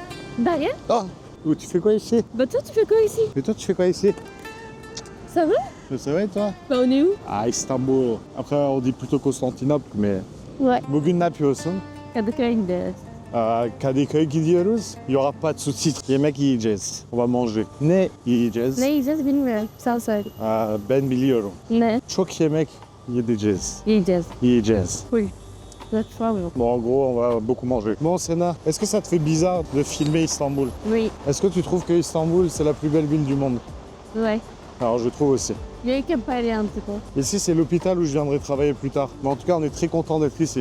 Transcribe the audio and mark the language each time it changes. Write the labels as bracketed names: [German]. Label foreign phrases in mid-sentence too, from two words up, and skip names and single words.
[French] Bah rien. Oh, tu fais quoi ici? Bah toi tu fais quoi ici? Et toi, tu fais quoi ici? Ça va? Ça va et toi? Bah on est où? Ah, Istanbul. Après, on dit plutôt Constantinople, mais... Ouais. [Turkish] Bugün ne yapıyorsun? Kadıköy'de. Kadıköy gidiyoruz. [French] Il y aura pas de sous-titres. [Turkish] Yemek yiyeceğiz. [French] On va manger. [Turkish] Ne yiyeceğiz? Ne yiyeceğiz bilmiyorum. Sen söyle. Ben biliyorum. Ne Çok yemek yiyeceğiz. yiyeceğiz? [French] Oui. Bon, en gros, on va beaucoup manger. Bon, Sena, est-ce que ça te fait bizarre de filmer Istanbul? Oui. Est-ce que tu trouves que Istanbul, c'est la plus belle ville du monde? Ouais. Alors, je trouve aussi. Il y a que Paris un petit peu. Ici, c'est l'hôpital où je viendrai travailler plus tard. Mais en tout cas, on est très content d'être ici.